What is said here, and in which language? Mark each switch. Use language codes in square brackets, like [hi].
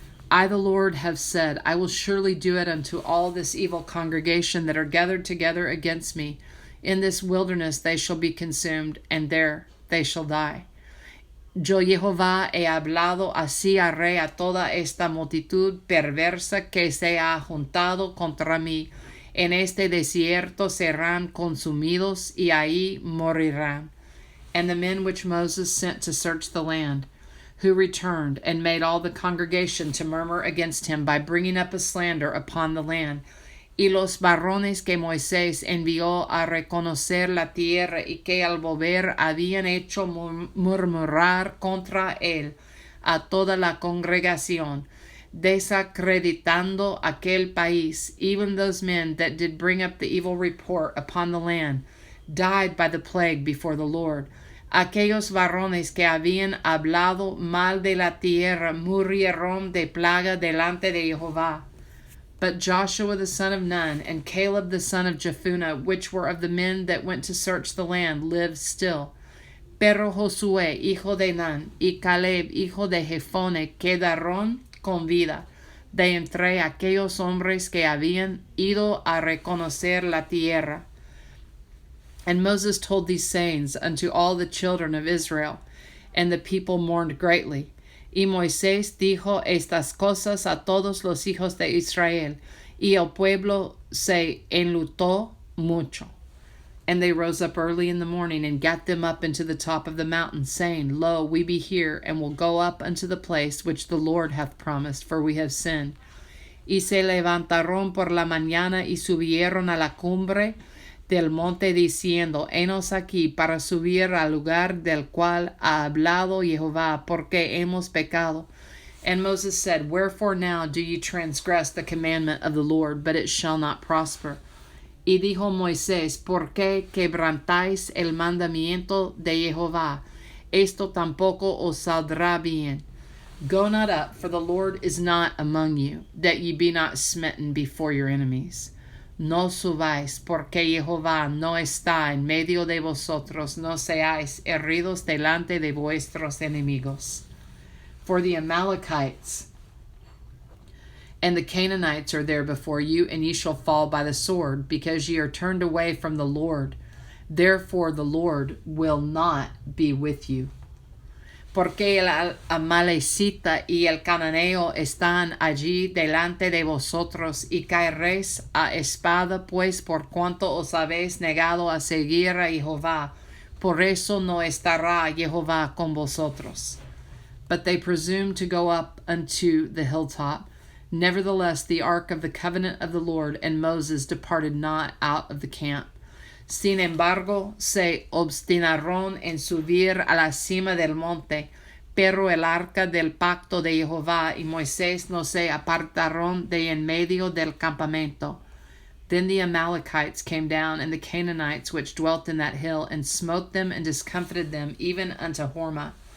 [en] I, the Lord, have said, I will surely do it unto all this evil congregation that are gathered together against me. In this wilderness they shall be consumed, and there they shall die. [es] Yo, Jehová, he hablado, así haré a toda esta multitud perversa que se ha juntado contra mí. En este desierto serán consumidos, y ahí morirán. [en] And the men which Moses sent to search the land, who returned and made all the congregation to murmur against him by bringing up a slander upon the land, [es] y los varones que Moisés envió a reconocer la tierra y que al volver habían hecho murmurar contra él a toda la congregación, desacreditando aquel país, [en] even those men that did bring up the evil report upon the land, died by the plague before the Lord. [es] Aquellos varones que habían hablado mal de la tierra murieron de plaga delante de Jehová. [en] But Joshua the son of Nun and Caleb the son of Jephunneh, which were of the men that went to search the land, lived still. [es] Pero Josué, hijo de Nun, y Caleb, hijo de Jephunneh, quedaron con vida de entre aquellos hombres que habían ido a reconocer la tierra. [en] And Moses told these sayings unto all the children of Israel, and the people mourned greatly. [es] Y Moisés dijo estas cosas a todos los hijos de Israel, y el pueblo se enlutó mucho. [en] And they rose up early in the morning, and gat them up into the top of the mountain, saying, Lo, we be here, and will go up unto the place which the Lord hath promised, for we have sinned. [es] Y se levantaron por la mañana, y subieron a la cumbre del monte, diciendo, Henos aquí para subir al lugar del cual ha hablado Jehová, porque hemos pecado. [en] And Moses said, Wherefore now do ye transgress the commandment of the Lord? But it shall not prosper. [es] Y dijo Moisés, ¿por qué quebrantáis el mandamiento de Jehová? Esto tampoco os saldrá bien. [en] Go not up, for the Lord is not among you, that ye be not smitten before your enemies. [es] No subáis, porque Jehová no está en medio de vosotros, no seáis heridos delante de vuestros enemigos. [en] For the Amalekites and the Canaanites are there before you, and ye shall fall by the sword, because ye are turned away from the Lord. Therefore the Lord will not be with you. [es] Porque el Amalecita y el Cananeo están allí delante de vosotros, y caeréis a espada, pues por cuanto os habéis negado a seguir a Jehová, por eso no estará Jehová con vosotros. [en] But they presumed to go up unto the hilltop. Nevertheless, the ark of the covenant of the Lord and Moses departed not out of the camp. [es] Sin embargo, se obstinaron en subir a la cima del monte, pero el arca del pacto de Jehová y Moisés no se apartaron de en medio del campamento. [en] Then the Amalekites came down, and the Canaanites which dwelt in that hill, and smote them and discomfited them, even unto Hormah.